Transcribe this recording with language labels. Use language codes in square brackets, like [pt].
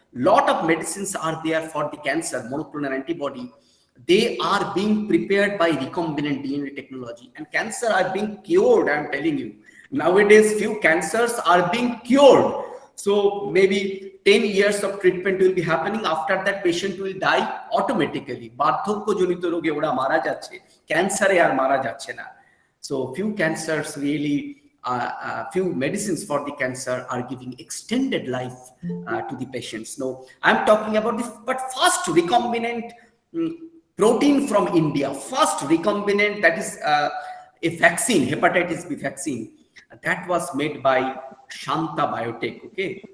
[en] Lot of medicines are there for the cancer, monoclonal antibody. They are being prepared by recombinant DNA technology, and cancer are being cured. I'm telling you, nowadays few cancers are being cured. So maybe 10 years of treatment will be happening. After that, patient will die automatically. [bn] বার্ধক্যজনিত রোগে ওরা মারা যাচ্ছে, ক্যান্সারে আর মারা যাচ্ছে না. [en] So few cancers really, few medicines for the cancer are giving extended life to the patients. No, I'm talking about this, but first recombinant protein from India, first recombinant, that is a vaccine, hepatitis B vaccine, that was made by Shanta Biotech. Okay,